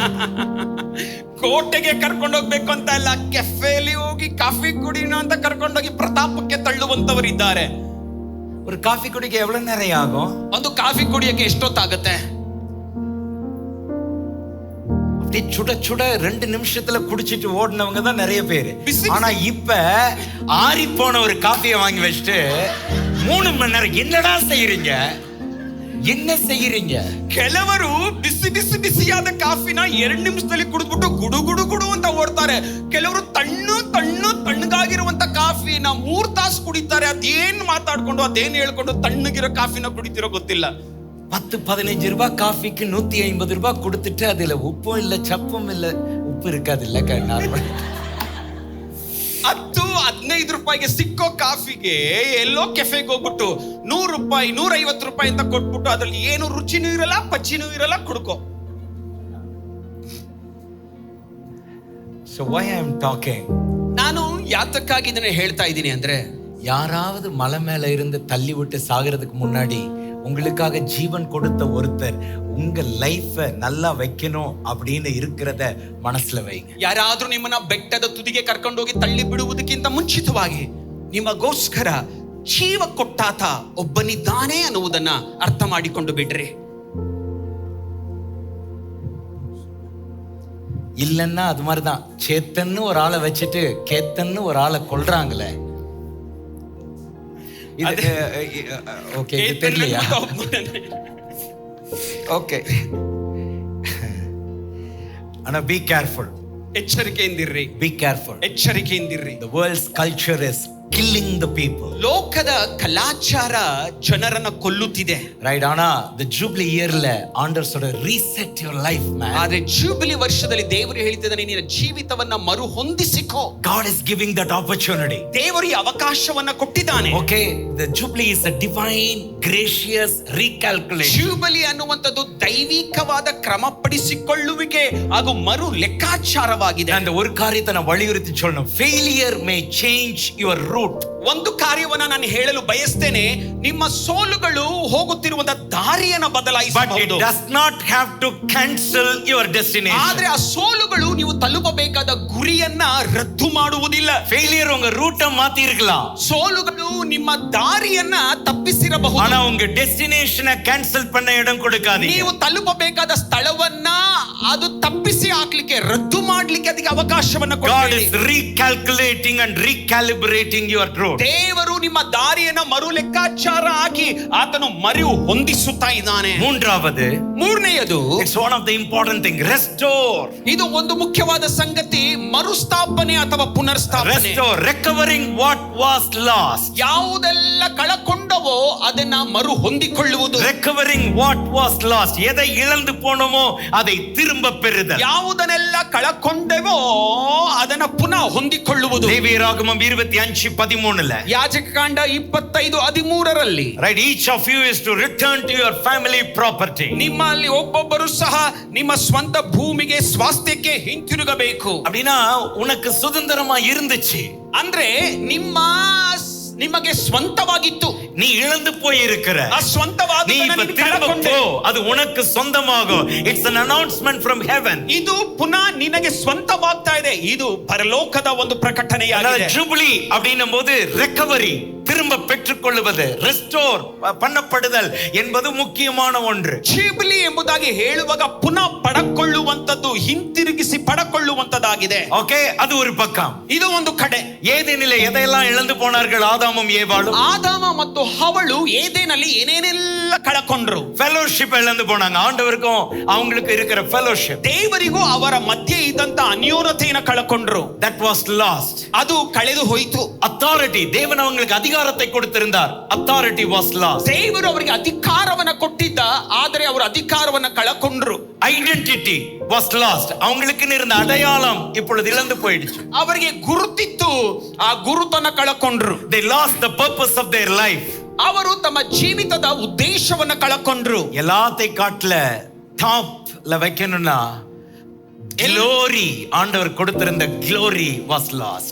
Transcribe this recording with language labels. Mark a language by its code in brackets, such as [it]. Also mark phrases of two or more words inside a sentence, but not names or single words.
[kn] ಕೋಟೆಗೆ ಕರ್ಕೊಂಡು ಹೋಗ್ಬೇಕು ಅಂತ ಅಲ್ಲ, ಕೆಫೆಲಿ ಹೋಗಿ ಕಾಫಿ ಕುಡಿಯೋಣ ಅಂತ ಕರ್ಕೊಂಡೋಗಿ ಪ್ರತಾಪಕ್ಕೆ ತಳ್ಳುವಂತವರು ಇದ್ದಾರೆ. [ta] ஒரு காஃபி குடிக்க எவ்வளவு நேரம் ஆகும்? [kn] ಒಂದು ಕಾಫಿ ಕುಡಿಯಕ್ಕೆ ಎಷ್ಟೊತ್ತಾಗತ್ತೆ? [ta] சுட சுட 2 நிமிஷத்துல குடிச்சிட்டு ஓடினவங்க தான் நிறைய பேரு. ஆனா இப்ப ஆறி போன ஒரு காஃபியை வாங்கி வச்சுட்டு 3 மணி நேரம் என்னடா செய்யறீங்க, என்ன செய்யறீங்க? [kn] ಕೆಲವರು ಬಿಸಿ ಬಿಸಿ ಬಿಸಿಯಾದ ಕಾಫಿನ 2 ನಿಮಿಷದಲ್ಲಿ ಕುಡಿದ್ಬಿಟ್ಟು ಗುಡು ಗುಡು ಗುಡು ಅಂತ ಓಡ್ತಾರೆ. ಕೆಲವರು ತಣ್ಣಗಾಗಿರುವಂತ ಕಾಫಿನ 3 ತಾಸು ಕುಡಿತಾರೆ. ಅದೇನ್ ಮಾತಾಡ್ಕೊಂಡು ಅದೇನ್ ಹೇಳ್ಕೊಂಡು ತಣ್ಣಗಿರೋ ಕಾಫಿನ ಕುಡಿತಿರೋ ಗೊತ್ತಿಲ್ಲ. [ta] 10-15 ரூபாய் காஃபிக்கு 150 ரூபாய் கொடுத்துட்டு அதுல உப்பும் இல்ல சப்பும் இல்ல, உப்பு இருக்காது இல்ல நார்மல். [kn] 10-15 ರೂಪಾಯಿಗೆ ಸಿಕ್ಕೋ ಕಾಫಿಗೆ ಎಲ್ಲೋ ಕೆಫೆಗೆ ಹೋಗ್ಬಿಟ್ಟು 100 ರೂಪಾಯಿ 150 ರೂಪಾಯಿ ಅಂತ ಕೊಟ್ಬಿಟ್ಟು ಅದ್ರಲ್ಲಿ ಏನು ರುಚಿನೂ ಇರಲ್ಲ, ಪಚ್ಚಿನೂ ಇರಲ್ಲ, ಕುಡ್ಕೋ. [en] So why I am talking? [kn] ನಾನು ಯಾತಕ್ಕಾಗಿ ಇದನ್ನ ಹೇಳ್ತಾ ಇದ್ದೀನಿ ಅಂದ್ರೆ, [ta] யாராவது மலை மேல இருந்து தள்ளி விட்டு சாகிறதுக்கு முன்னாடி உங்களுக்காக ஜீவன் கொடுத்த ஒருத்தர் உங்க லைஃப நல்லா வைக்கணும் அப்படின்னு இருக்கிறத மனசுல வைங்க. [kn] ಯಾರಾದ್ರೂ ನಿಮ್ಮನ್ನ ಬೆಟ್ಟದ ತುದಿಗೆ ಕರ್ಕೊಂಡೋಗಿ ತಳ್ಳಿ ಬಿಡುವುದಕ್ಕಿಂತ ಮುಂಚಿತವಾಗಿ ನಿಮಗೋಸ್ಕರ ಜೀವ ಕೊಟ್ಟಾತ ಒಬ್ಬನಿದ್ದಾನೆ ಅನ್ನುವುದನ್ನ ಅರ್ಥ ಮಾಡಿಕೊಂಡು ಬಿಡ್ರಿ. [ta] இல்லன்னா அது மாதிரிதான் சேத்தன்னு ஒரு ஆளை வச்சுட்டு கேத்தன்னு ஒரு ஆளை கொல்றாங்களே. ஓகே, இது தெரியலையா? ஓகே, ஆனா [en] be careful. [kn] ಎಚ್ಚರಿಕೆಯಿಂದಿರ್ರಿ. [en] Be careful. [kn] ಎಚ್ಚರಿಕೆಯಿಂದಿರ್ರಿ. [en] The world's culture is killing the people. [kn] ಲೋಕದ ಕಲಾಚಾರ ಜನರನ್ನ ಕೊಲ್ಲುತ್ತಿದೆ. [en] Right, ಆನಾ the jubilee yearல [ta] ஆண்டவர் சொல்ற [en] reset your life man. [kn] ಆದ್ರೆ ಜೂಬಿಲಿ ವರ್ಷದಲ್ಲಿ ದೇವರು ಹೇಳ್ತಿದ್ದಾನೆ, ನಿನ್ನ ಜೀವಿತವನ್ನ ಮರು ಹೊಂದಿಸಿಕೋ. [en] God is giving that opportunity. [kn] ದೇವರು ಈ ಅವಕಾಶವನ್ನ ಕೊಟ್ಟಿದ್ದಾನೆ. [en] Okay, the jubilee is a divine gracious recalculation. [kn] ಜೂಬಿಲಿ ಅನ್ನುವಂಥದ್ದು ದೈವಿಕವಾದ ಕ್ರಮಪಡಿಸಿಕೊಳ್ಳುವಿಕೆ ಹಾಗೂ ಮರು ಲೆಕ್ಕಾಚಾರವಾಗಿದೆ. [ta] அந்த ஒரு காரியத்தை நான் வலியுறுத்தி சொல்லணும். [en] Failure may change your route. [kn] ಒಂದು ಕಾರ್ಯವನ್ನ ನಾನು ಹೇಳಲು ಬಯಸ್ತೇನೆ, ನಿಮ್ಮ ಸೋಲುಗಳು ಹೋಗುತ್ತಿರುವಂತ ದಾರಿಯನ್ನು ಬದಲಾಯಿಸಬಹುದು. [en] But it does not have to cancel your destination. [kn] ಆದ್ರೆ ಆ ಸೋಲುಗಳು ನೀವು ತಲುಪಬೇಕಾದ ಗುರಿಯನ್ನ ರದ್ದು ಮಾಡುವುದಿಲ್ಲ. [ta] Failure உங்க ರೂಟ್ மாத்தி இருக்கலாம். [kn] ಸೋಲುಗಳು ನಿಮ್ಮ ದಾರಿಯನ್ನ ತಪ್ಪಿಸಿರಬಹುದು. [ta] ஆனா உங்க டெஸ்டினேஷனை கேன்சல் பண்ண இடம் கொடுக்காதீங்க. [kn] ನೀವು ತಲುಪಬೇಕಾದ ಸ್ಥಳವನ್ನ ಅದು ತಪ್ಪಿಸಿ ಹಾಕ್ಲಿಕ್ಕೆ, ರದ್ದು ಮಾಡ್ಲಿಕ್ಕೆ ಅದಕ್ಕೆ ಅವಕಾಶವನ್ನ [en] God [kn] ಕೊಡಿ. [en] is recalculating and recalibrating your route. road. [kn] ದೇವರು ನಿಮ್ಮ ದಾರಿಯನ್ನ ಮರು ಲೆಕ್ಕಾಚಾರ ಹಾಕಿ ಆತನು ಮರು ಹೊಂದಿಸುತ್ತಾ ಇದ್ದಾನೆ. ಮೂರನೆಯದು, [en] it's one of the important thing, restore. [kn] ಇದು ಒಂದು ಮುಖ್ಯವಾದ ಸಂಗತಿ, ಮರುಸ್ಥಾಪನೆ ಅಥವಾ ಪುನರ್ಸ್ಥಾಪನೆ. [en] Restore, recovering what was lost. [kn] ಯಾವುದೆಲ್ಲ ಕಳಕೊಂಡವೋ ಅದನ್ನ ಮರು ಹೊಂದಿಕೊಳ್ಳುವುದು. [en] Recovering what was lost. [ta] எதை இழந்து போனோமோ அதை திரும்ப பெறுதல். [kn] ಯಾವುದನ್ನೆಲ್ಲ ಕಳಕೊಂಡೆವೋ ಅದನ್ನ ಪುನಃ ಹೊಂದಿಕೊಳ್ಳುವುದು. [ta] ಲೇವಿಯರಾಗಮಂ 25:13 [kn] ಯಾಜಕಕಾಂಡ 25:13 [en] right, each of you is to return to your family property. [kn] ನಿಮ್ಮಲ್ಲಿ ಒಬ್ಬೊಬ್ಬರು ಸಹ ನಿಮ್ಮ ಸ್ವಂತ ಭೂಮಿಗೆ ಸ್ವಾಸ್ಥ್ಯಕ್ಕೆ ಹಿಂತಿರುಗಬೇಕು. [ta] அப்படினா உனக்கு சுதந்திரமா இருந்துச்சு, [kn] ಅಂದ್ರೆ ನಿಮಗೆ ಸ್ವಂತವಾಗಿತ್ತು, [ta] நீ இழந்து போய் இருக்கிற, [kn] ಆ ಸ್ವಂತವಾದದ್ದನ್ನ [ta] நீ திரும்ப போ, அது உனக்கு சொந்தமாகும். [en] It's an announcement from heaven. [kn] ಇದು ಪುನಃ ನಿನಗೆ ಸ್ವಂತವಾಗ್ತಾ ಇದೆ. ಇದು ಪರಲೋಕದ ಒಂದು ಪ್ರಕಟಣೆಯಾಗಿದೆ. [ta] ಜುಬಿಲಿ அப்படினும்போது recovery, திரும்ப பெற்றுக்கொள்வது, restore பண்ணப்படுதல் என்பது முக்கியமான ஒன்று. [kn] ಜುಬಿಲಿ ಎಂಬುದಾಗಿ ಹೇಳುವಾಗ ಪುನಃ ಪಡೆಕೊಳ್ಳುವಂತದ್ದು, ಹಿಂತಿರುಗಿಸಿ ಪಡೆಕೊಳ್ಳುವಂತದ್ದಾಗಿದೆ. [ta] ಓಕೆ, ಅದು ஒரு பக்கம். [kn] ಇದು ಒಂದು ಕಡೆ. [ta] ஏதேனிலே எதையெல்லாம் இழந்து போனார்கள் ஆதாமும் ஏவாளும்? [kn] ಆದಾಮ ಮತ್ತು ಹವಳು ಏದೇನಲ್ಲಿ ಏನೇನೆಲ್ಲ ಕಳಕೊಂಡ್ರು. [ta] ಫೆಲೋಶಿಪ್ இழந்து போனாங்க. ஆண்டவருக்கும் அவங்களுக்கு இருக்கிற ஃபெலோஷிப், [kn] ದೇವರಿಗೂ ಅವರ ಮಧ್ಯೆ ಇದ್ದಂತ ಅನ್ಯೋನ್ಯತೆಯನ್ನು ಕಳಕೊಂಡ್ರು. [en] that was lost. [kn] ಅದು ಕಳೆದು ಹೋಯಿತು. [ta] authority, தேவன் அவங்களுக்கு அதிகாரத்தை கொடுத்திருந்தார், [en] authority was lost. [kn] ದೇವರು ಅವರಿಗೆ ಅಧಿಕಾರವನ್ನ ಕೊಟ್ಟಿದ್ದ, ಆದರೆ ಅವರು ಅಧಿಕಾರವನ್ನ ಕಳಕೊಂಡ್ರು. [en] identity was lost. [ta] அவங்களுக்கு இருந்த அடையாளம் இப்பொழுது இழந்து போயிடுச்சு. [kn] ಅವರಿಗೆ ಗುರುತಿತ್ತು, ಆ ಗುರುತನ್ನ ಕಳಕೊಂಡ್ರು. [en] they lost the purpose of their life. [kn] ಅವರು ತಮ್ಮ ಜೀವಿತದ ಉದ್ದೇಶವನ್ನ ಕಳಕೊಂಡ್ರು. [ta] எல்லாத்தை காட்ல டாப்ல வைக்கணும்னா glory, ஆண்டவர் கொடுத்திருந்த [en] glory was lost.